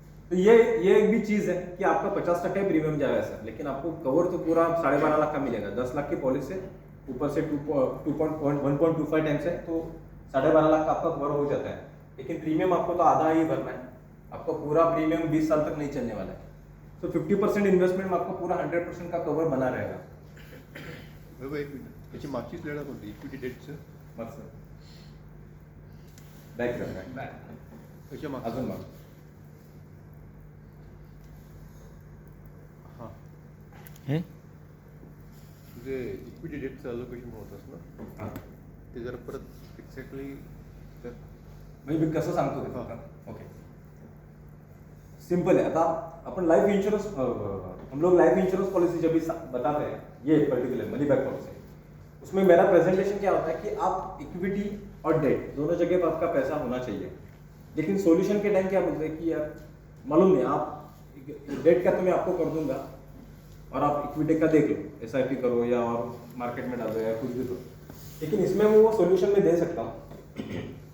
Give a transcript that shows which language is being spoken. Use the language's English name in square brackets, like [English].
[Hindi] तो ये एक भी चीज है कि आपका 50% प्रीमियम जाएगा सर, लेकिन आपको कवर तो पूरा 12.5 लाख का मिलेगा। 10 लाख की पॉलिसी है, ऊपर से 1.25 टाइम्स है, तो 12.5 लाख का आपका कवर हो जाता है। लेकिन प्रीमियम आपको तो आधा ही भरना है, आपका पूरा प्रीमियम 20 साल तक नहीं चलने वाला है। तो 50% इन्वेस्टमेंट में आपको पूरा 100% का कवर बना रहेगा। [Marathi] एक मिनिट, याची मागची स्लाइड कोणती? इक्विटी डेटचं मग सर बॅक करा, याच्या माग अजून माग हां हे तुझे इक्विटी डेटचं अलोकेशन होतंस ना, हां ते जरा परत एक्झॅक्टली तर म्हणजे मी कसं सांगतो ते हां. [Hindi] फक्त ओके, सिंपल है। [Marathi] आता [Hindi] अपन लाइफ इंश्योरेंस, हम लोग लाइफ इंश्योरेंस पॉलिसी जब भी बताते हैं, ये पर्टिकुलर मनी बैक पॉलिसी, उसमें मेरा प्रेजेंटेशन क्या होता है कि आप इक्विटी और डेट दोनों जगह पर आपका पैसा होना चाहिए। लेकिन सॉल्यूशन के टाइम क्या बोलते हैं कि यार मालूम नहीं, आप डेट का तो मैं आपको कर दूंगा और आप इक्विटी का देख लो, SIP करो या और मार्केट में डालो या कुछ भी करो, लेकिन इसमें मैं वो सॉल्यूशन में दे सकता हूँ।